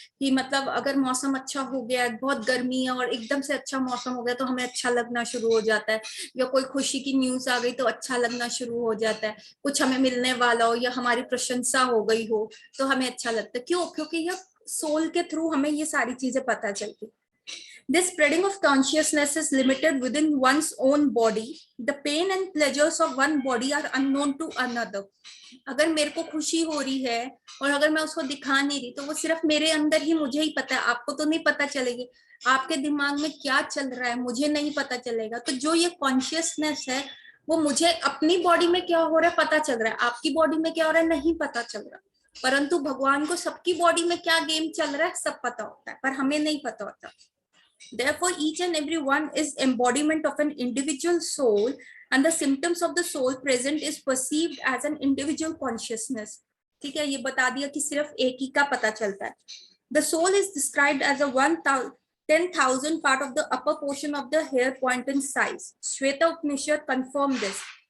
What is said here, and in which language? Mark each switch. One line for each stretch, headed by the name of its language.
Hindi: कि मतलब अगर मौसम अच्छा हो गया, बहुत गर्मी है और एकदम से अच्छा मौसम हो गया तो हमें अच्छा लगना शुरू हो जाता है, या कोई खुशी की न्यूज आ गई तो अच्छा लगना शुरू हो जाता है, कुछ हमें मिलने वाला हो या हमारी प्रशंसा हो गई हो तो हमें अच्छा लगता है। क्यों? क्योंकि यह सोल के थ्रू हमें ये सारी चीजें पता चलती।
English: This spreading of consciousness is limited within one's own body. The pain and pleasures of one body are unknown to another.
Hindi: अगर मेरे को खुशी हो रही है और अगर मैं उसको दिखा नहीं रही तो वो सिर्फ मेरे अंदर ही मुझे ही पता है, आपको तो नहीं पता चलेगी। आपके दिमाग में क्या चल रहा है मुझे नहीं पता चलेगा। तो जो ये कॉन्शियसनेस है वो मुझे अपनी बॉडी में क्या हो रहा है पता चल रहा है, आपकी बॉडी में क्या हो रहा है नहीं पता चल रहा। परंतु भगवान को सबकी बॉडी में क्या गेम चल रहा है सब पता होता है, पर हमें नहीं पता होता।
English: Therefore, each and every one is embodiment of an individual soul, and the symptoms of the soul present is perceived as an individual consciousness.
Hindi: ठीक है, ये बता दिया कि सिर्फ एक ही का पता चलता है।
English: The soul is described as a 10,000 part of the upper portion of the hair point in size. Shweta Upanishad confirmed this.